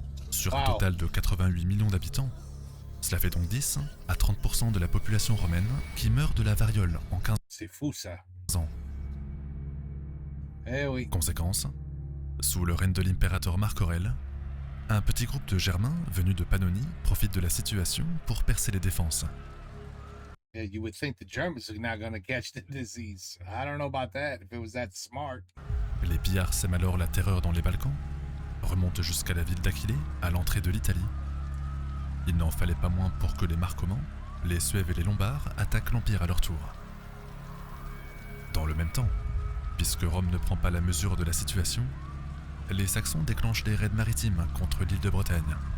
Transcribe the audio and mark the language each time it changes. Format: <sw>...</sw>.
<fr>Sur un total de 88 millions d'habitants, cela fait donc 10 à 30% de la population romaine qui meurt de la variole en 15 C'est fou ça. ans. Eh oui. Conséquence, Sous le règne de l'impérateur Marc Aurèle, un petit groupe de Germains venus de Pannonie profite de la situation pour percer les défenses.</fr> <en>Yeah, you would think the Germans are not going to catch the disease. I don't know about that, if it was that smart.</en> <fr>Les pillards sèment alors la terreur dans les Balkans, remontent jusqu'à la ville d'Aquilée, à l'entrée de l'Italie. Il n'en fallait pas moins pour que les Marcomanns, les Suèves et les Lombards attaquent l'Empire à leur tour. Dans le même temps, puisque Rome ne prend pas la mesure de la situation, les Saxons déclenchent des raids maritimes contre l'île de Bretagne.</fr>